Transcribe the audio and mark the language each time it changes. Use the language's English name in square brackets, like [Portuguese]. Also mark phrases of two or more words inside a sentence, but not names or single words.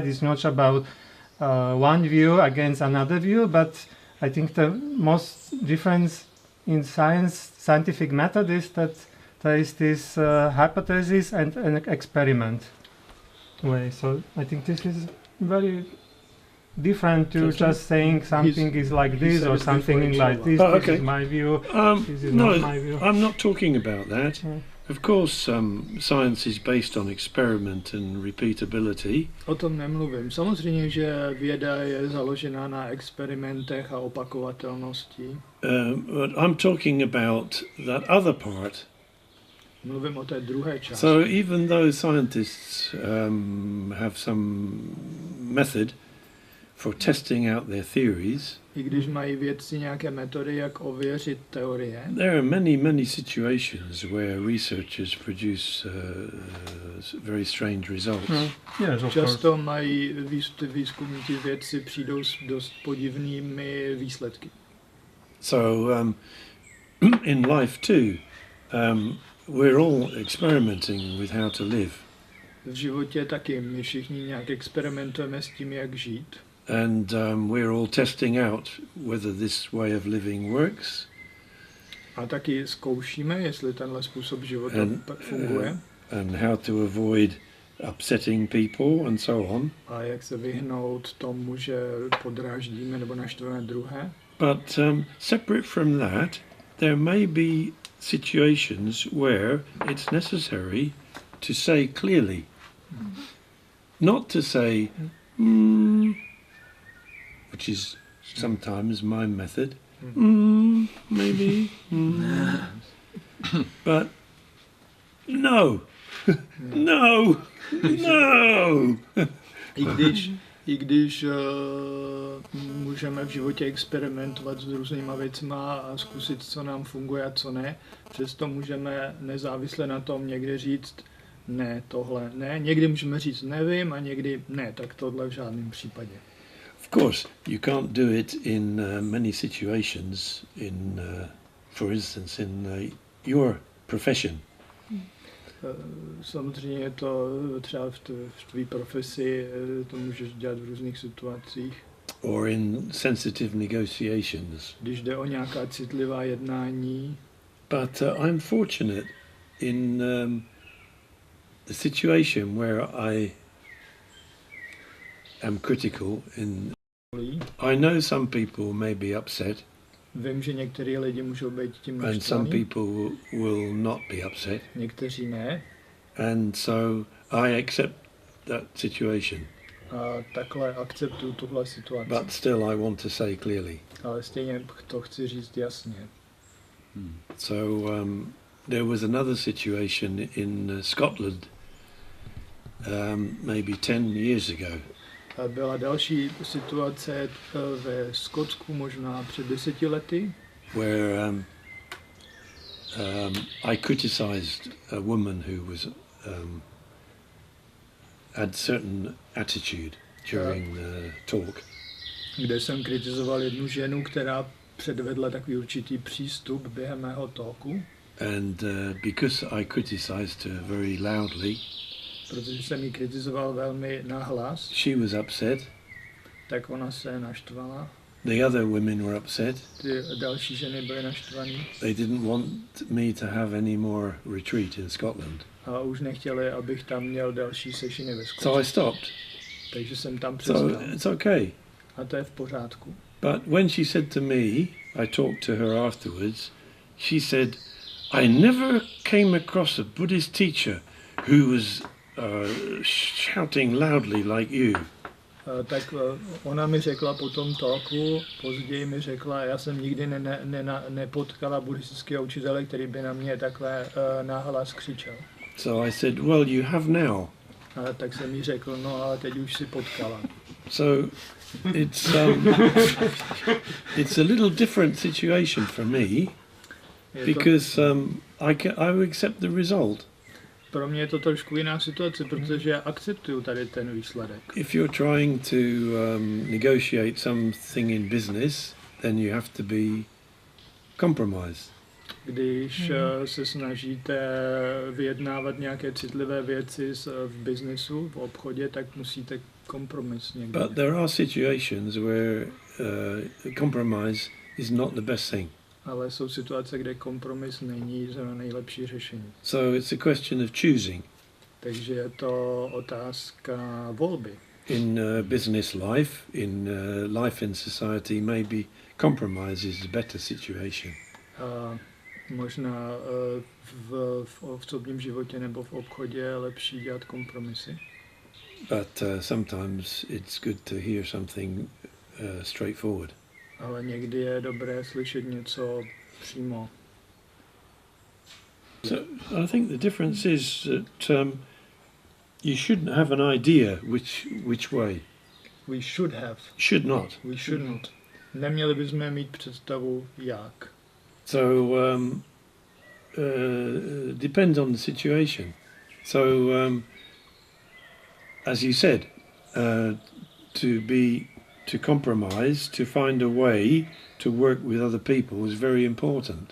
[English] It's not about one view against another view, but I think the most difference in scientific method is that there is this hypothesis and an experiment way. So I think this is very different to just saying something is like this or something like this. Oh, This okay. is my view. This is No, not my view. I'm not talking about that. Of course, science is based on experiment and repeatability. [Czech] O tom nemluvím. Samozřejmě, že věda je založená na experimentech a opakovatelnosti. [English] But I'm talking about that other part. [Czech] Mluvím o té druhé části. [English] So even though scientists have some method for testing out their theories, [Czech] I když mají vědci nějaké metody, jak ověřit teorie, [English] there are many situations where researchers produce very strange results. Yes, of [Czech] často mají výzkumníci vědci přijdou s dost podivnými výsledky. [English] So in life too, we're all experimenting with how to live. [Czech] V životě taky my všichni nějak experimentujeme s tím, jak žít. [English] And we're all testing out whether this way of living works. [Czech] A taky zkoušíme, jestli tenhle způsob života funguje. [English] And how to avoid upsetting people and so on. [Czech] A jak se vyhnout tomu, že podráždíme nebo naštveme druhé. [English] But separate from that, there may be situations where it's necessary to say clearly. Not to say, which is sometimes my method, maybe, but no, no, no. [Czech] I když můžeme v životě experimentovat s různýma věcma a zkusit, co nám funguje a co ne, přesto můžeme nezávisle na tom někdy říct, ne, tohle ne. Někdy můžeme říct nevím a někdy ne, tak tohle v žádném případě. [English] Of course, you can't do it in many situations. For instance, in your profession, [Czech] Samozřejmě je to třeba v tvý profesi, to můžeš dělat v různých situacích. [English] or in sensitive negotiations. [Czech] Když jde o nějaká citlivá jednání. [English] But I'm fortunate in the situation where I am critical. I know some people may be upset. [Czech] Vím, že některý lidi můžou být tím [English] and some [Czech] naštvaný. [English] people will not be upset. [Czech] Někteří ne. [English] And so I accept that situation. [Czech] A takhle akceptuju tuhle situaci. [English] But still I want to say clearly. [Czech] Ale stejně to chci říct jasně. [English] So there was another situation in Scotland maybe 10 years ago. [Czech] A byla další situace ve Skotsku možná před 10 lety. [English] Where I criticized a woman who was had certain attitude during the talk. [Czech] Kde jsem kritizoval jednu ženu, která předvedla takový určitý přístup během mého talku. [English] And because I criticized her very loudly, [Czech] protože jsem ji kritizoval velmi nahlas, [English] she was upset. [Czech] tak ona se naštvala. [English] The other women were upset. [Czech] Ty další ženy byly naštvaný. [English] They didn't want me to have any more retreat in Scotland. [Czech] A už nechtěli, abych tam měl další sešiny ve Skotsku. [English] So I stopped. [Czech] Takže jsem tam přestal. [English] So it's okay. [Czech] A to je v pořádku. [English] But when she said to me, I talked to her afterwards, she said, I never came across a Buddhist teacher who was shouting loudly like you. [Czech] Tak ona mi řekla po tom talku, později mi řekla, já jsem nikdy nepotkala buddhistického učitele, který by na mě takhle nahlas křičel. [English] So I said, well, you have now. [Czech] A tak jsem jí řekl, no ale teď už si potkala. [English] So it's it's a little different situation for me because I will accept the result. [Czech] Pro mě je to trošku jiná situace, protože já akceptuju tady ten výsledek. [English] If you're trying to negotiate something in business, then you have to be compromised. [Czech] Když se snažíte vyjednávat nějaké citlivé věci v biznesu, v obchodě, tak musíte kompromis někdy. [English] But there are situations where compromise is not the best thing. [Czech] Ale jsou situace, kde kompromis není zrovna nejlepší řešení. [English] So it's a question of choosing. [Czech] Takže je to otázka volby. [English] In business life, in life in society, maybe compromise is a better situation. [Czech] Možná v osobním životě nebo v obchodě je lepší dělat kompromisy. [English] But sometimes it's good to hear something straightforward. [Czech] Ale někdy je dobré slyšet něco přímo. [English] So I think the difference is that you shouldn't have an idea which way. We should have. Should not. We shouldn't. [Czech] Neměli bychom mít představu jak. [English] So depends on the situation. So as you said, to compromise, to find a way to work with other people is very important.